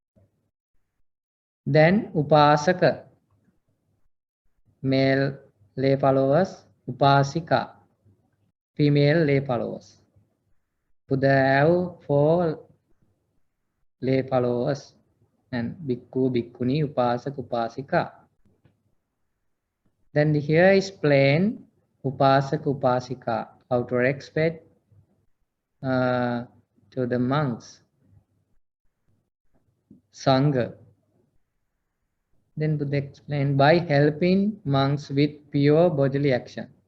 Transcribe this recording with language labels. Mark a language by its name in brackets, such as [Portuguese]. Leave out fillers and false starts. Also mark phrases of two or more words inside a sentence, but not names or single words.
[English] Then upasaka, male lay followers. Upasika, female lay followers. Buddha have 4 lay followers, and [Pali] bhikkhu, bhikkhuni, upasaka, upasika. [English] Then here is plain [Pali] upasaka, upasika, [English] how to respect to the monks. Sangha. Then Buddha explained by helping monks with pure bodily action.